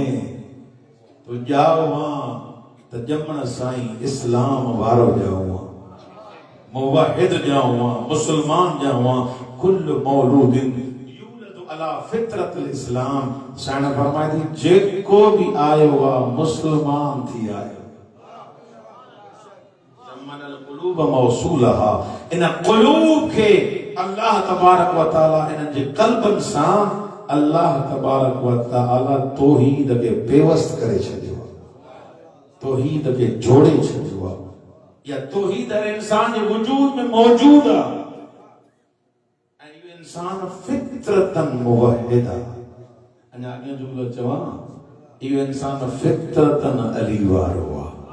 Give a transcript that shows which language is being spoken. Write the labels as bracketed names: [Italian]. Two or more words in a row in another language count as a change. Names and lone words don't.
[Sindhi] तूं ॼाओ त ॼमण साईं इस्लाम वारो ॼाओ, मुवाहिद ॼाओ, मुसलमान ॼाओ। [Arabic] كل مولود يولد على فطرة الإسلام, [Sindhi] साईं फरमाए थी जेको भी आयो आहे मुसलमान थी आयो। [Arabic] ضمن القلوب موصولها, [Sindhi] इन क़ुलूब के [Arabic] الله تبارك وتعالى [Sindhi] इन जे क़ल्बनि सां [Arabic] الله تبارك وتعالى [Sindhi] तौहीद खे पेवस्त करे छॾियो, तौहीद खे जोड़े छॾियो आहे। या तौहीद हर इंसान जे वजूद में मौजूद आहे। ऐं इहो इंसान फितरतन मुवहिद आहे। अञा अॻियां जुमिलो चवां, इहो इंसान फितरतन अली वारो आहे।